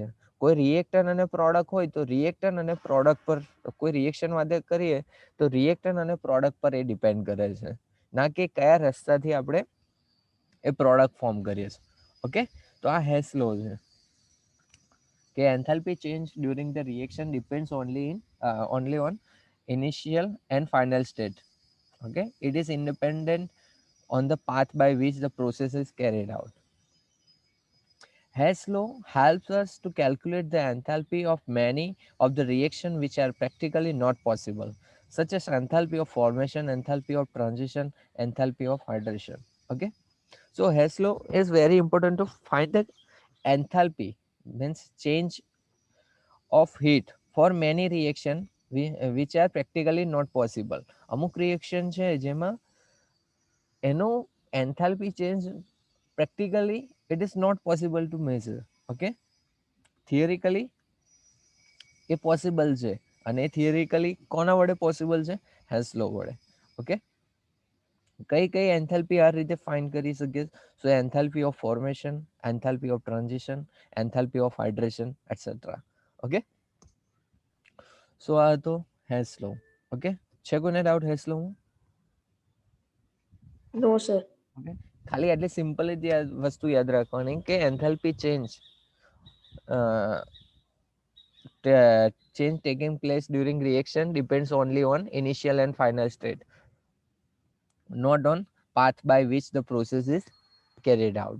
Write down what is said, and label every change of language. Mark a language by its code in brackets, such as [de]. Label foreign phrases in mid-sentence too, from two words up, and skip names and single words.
[gu] કોઈ રિએક્ટન્ટ અને પ્રોડક્ટ હોય તો રિએક્ટન્ટ અને પ્રોડક્ટ પર, કોઈ રિએક્શન વાત કરીએ તો રિએક્ટન્ટ અને પ્રોડક્ટ પર એ ડિપેન્ડ કરે છે, ના કે કયા રસ્તાથી આપણે એ પ્રોડક્ટ ફોર્મ કરીએ છીએ. ઓકે, તો આ હેસ લો છે કે [en] enthalpy change during the reaction depends only on initial and final state. Okay, it is independent on the path by which the process is carried out. Hess law helps us to calculate the enthalpy of many of the reactions which are practically not possible, such as enthalpy of formation, enthalpy of transition, enthalpy of hydration. Okay, so Hess law is very important to find the enthalpy, means change of heat for many reaction which are practically not possible. [gu] અમુક રિએક્શન છે જેમાં એનો [en] enthalpy change practically it is not possible to measure. [gu] Okay, theoretically એ પોસિબલ છે, અને થિયરિકલી કોના વડે પોસિબલ છે? હેસ લો વડે. ઓકે, કઈ કઈ એન્થાલ્પી આ રીતે ફાઇન્ડ કરી શકીએ? [en] so enthalpy of formation, enthalpy of transition, enthalpy of hydration etcetera. okay, so [gu] આ હતો હેસ લો. ઓકે, છે કોઈને ડાઉટ હેસ લો? [en] no sir. ઓકે, [gu] ખાલી આટલી સિમ્પલ જ વસ્તુ યાદ રાખવાની કે [en] enthalpy change change taking place during reaction depends only on initial and final state, not on path by which the process is carried out.